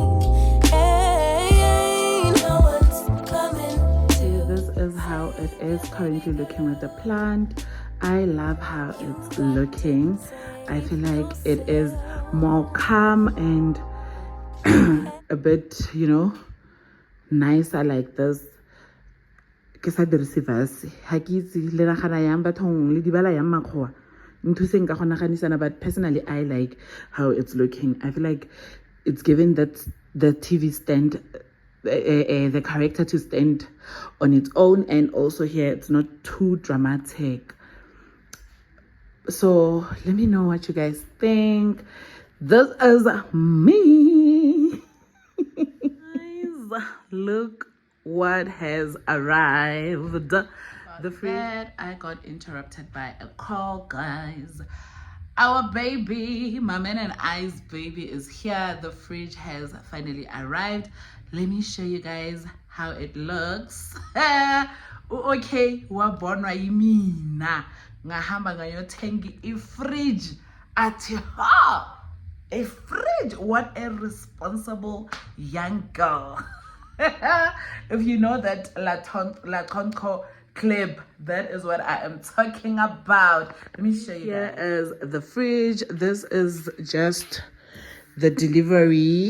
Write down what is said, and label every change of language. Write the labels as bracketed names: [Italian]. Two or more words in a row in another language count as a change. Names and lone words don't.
[English] No one's coming to. This is how it is currently looking with the plant. I love how it's looking. I feel like it is more calm and a bit, nicer like this. [Tswana] Ke sa dirise verse ha ke itse le nagana yang bathong le dibala yang makgowa nthuseng ka go naganisana, [English] but personally I like how it's looking. I feel like it's given that the TV stand, the character to stand on its own, and also here it's not too dramatic. So let me know what you guys think. This is me. Guys, look what has arrived. The fridge. I got interrupted by a call, guys. Our baby, my man and I's baby, is here. The fridge has finally arrived. Let me show you guys how it looks. [Zulu] Okay, wabonwa yimina ngahamba ngayothenga ifridge athi ha, [English] a fridge. What a responsible young girl. If you know that La Tonko clip, that is what I am talking about. Let me show you. Here is the fridge. This is just the delivery.